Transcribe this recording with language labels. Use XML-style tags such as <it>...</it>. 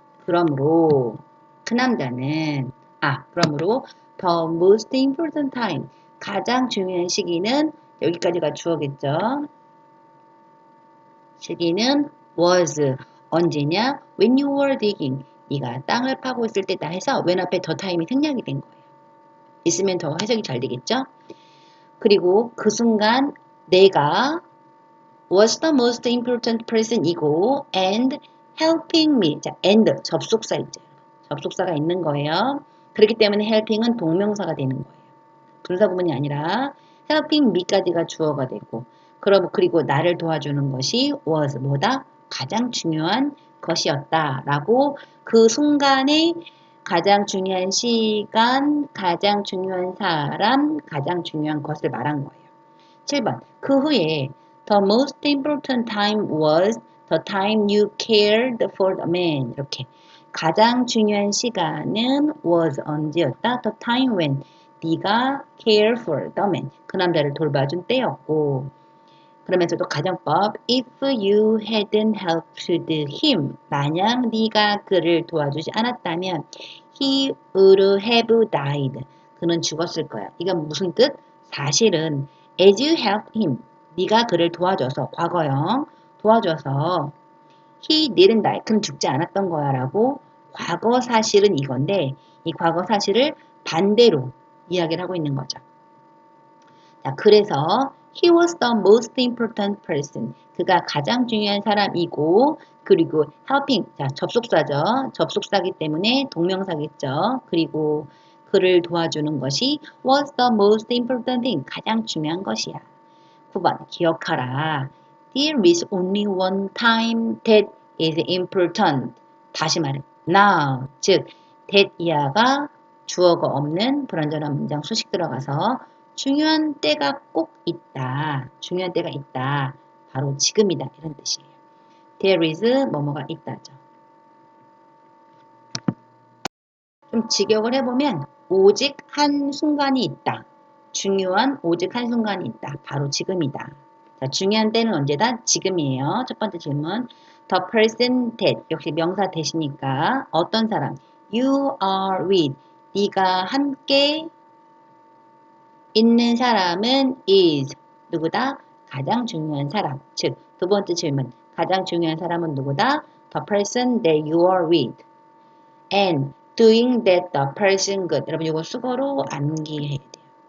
<ko>그러므로 그 남자는 그러므로 the most important time 가장 중요한 시기는 여기까지가 주어겠죠. 시기는 was 언제냐?</ko> <en>when you were digging</en> <ko>네가 땅을 파고 있을 때다 해서 when 앞에 the time이 생략이 된 거예요. 있으면 더 해석이 잘 되겠죠? 그리고 그 순간 내가</ko> <en>was the most important person</en> <ko>이고 and helping me 자 and 접속사 있죠. 접속사가 있는 거예요. 그렇기 때문에 helping은 동명사가 되는 거예요. 분사 구문이 아니라 helping me까지가 주어가 되고 그리고 나를 도와주는 것이 was 뭐다? 가장 중요한 것이었다라고 그 순간에 가장 중요한 시간, 가장 중요한 사람, 가장 중요한 것을 말한 거예요. 7번.</ko> <en>그 후에 the most important time was the time you cared for the man.</en> <ko>이렇게 가장 중요한 시간은 was 언제였다? the time when 네가 care for the man. 그 남자를 돌봐준 때였고 그러면서도 가정법</ko> <en>if you hadn't helped him</en> <ko>만약 네가 그를 도와주지 않았다면</ko> <en>he would have died.</en> <ko>그는 죽었을 거야. 이건 무슨 뜻? 사실은</ko> <en>as you helped him</en> <ko>네가 그를 도와줘서 과거형 도와줘서</ko> <en>he didn't die.</en> <ko>그는 죽지 않았던 거야 라고 과거 사실은 이건데 이 과거 사실을 반대로 이야기를 하고 있는 거죠. 자, 그래서</ko> <en>he was the most important person.</en> <ko>그가 가장 중요한 사람이고 그리고 helping, 자 접속사죠. 접속사기 때문에 동명사겠죠. 그리고 그를 도와주는 것이</ko> <en>was the most important thing.</en> <ko>가장 중요한 것이야. 9번 기억하라.</ko> <en>There is only one time that is important.</en> <ko>다시 말해.</ko> <en>Now.</en> <ko>즉 that 이하가 주어가 없는 불완전한 문장 수식 들어가서 중요한 때가 꼭 있다. 중요한 때가 있다. 바로 지금이다. 이런 뜻이에요. There is 뭐뭐가 있다죠. 좀 직역을 해보면 오직 한 순간이 있다. 중요한 오직 한 순간이 있다. 바로 지금이다. 자, 중요한 때는 언제다? 지금이에요. 첫 번째 질문. The person that 역시 명사 대시니까 어떤 사람?</ko> <en>You are with.</en> <ko>네가 함께 있는 사람은 is. 누구다? 가장 중요한 사람. 즉, 두 번째 질문. 가장 중요한 사람은 누구다?</ko> <en>The person that you are with. And doing that the person good.</en> <ko>여러분 이거 수거로 암기해야 돼요.</ko>